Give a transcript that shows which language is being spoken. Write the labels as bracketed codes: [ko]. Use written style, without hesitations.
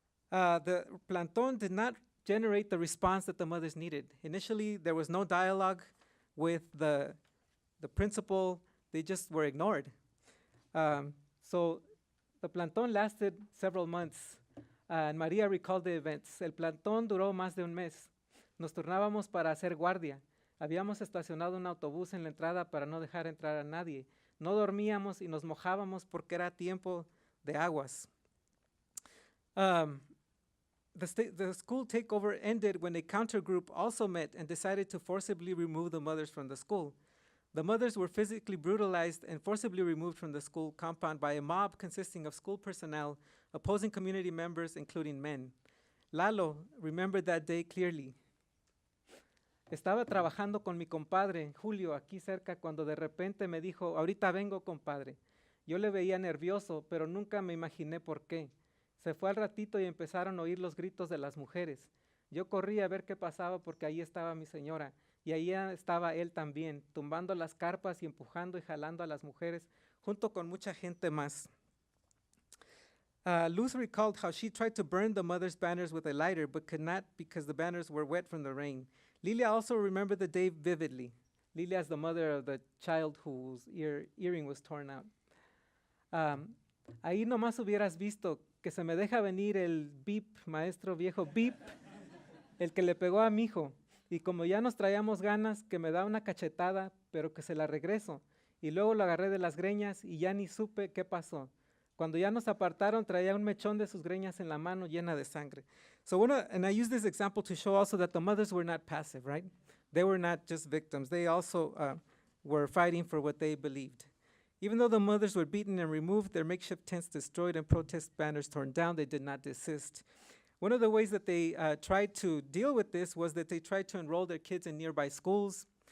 [en] The plantón did not generate the response that the mothers needed. Initially, there was no dialogue with the principal. They just were ignored. So the plantón lasted several months. And Maria recalled the events. [es] El plantón duró más de un mes. Nos turnábamos para hacer guardia. Habíamos estacionado un autobús en la entrada para no dejar entrar a nadie. No dormíamos y nos mojábamos porque era tiempo de aguas. [en] The school takeover ended when a counter group also met and decided to forcibly remove the mothers from the school. The mothers were physically brutalized and forcibly removed from the school compound by a mob consisting of school personnel, opposing community members, including men. Lalo remembered that day clearly. [es] Estaba trabajando con mi compadre, Julio, aquí cerca, cuando de repente me dijo, ahorita vengo, compadre. Yo le veía nervioso, pero nunca me imaginé por qué. Se fue al ratito y empezaron a oír los gritos de las mujeres. Yo corrí a ver qué pasaba porque ahí estaba mi señora. Y ahí estaba él también, tumbando las carpas y empujando y jalando a las mujeres, junto con mucha gente más. [en] Luz recalled how she tried to burn the mother's banners with a lighter, but could not because the banners were wet from the rain. Lilia also remembered the day vividly. Lilia is the mother of the child whose earring was torn out. [es] Ahí nomás hubieras visto que se me deja venir el bip, maestro viejo, bip, el que le pegó a mi hijo. Y como ya nos traíamos ganas, que me da una cachetada, pero que se la regreso. Y luego lo agarré de las greñas y ya ni supe qué pasó. Cuando ya nos apartaron, traía un mechón de sus greñas en la mano llena de sangre. [en] So and I use this example to show also that the mothers were not passive, right? They were not just victims. They also were fighting for what they believed. Even though the mothers were beaten and removed, their makeshift tents destroyed and protest banners torn down, they did not desist. One of the ways that they tried to deal with this was that they tried to enroll their kids in nearby schools.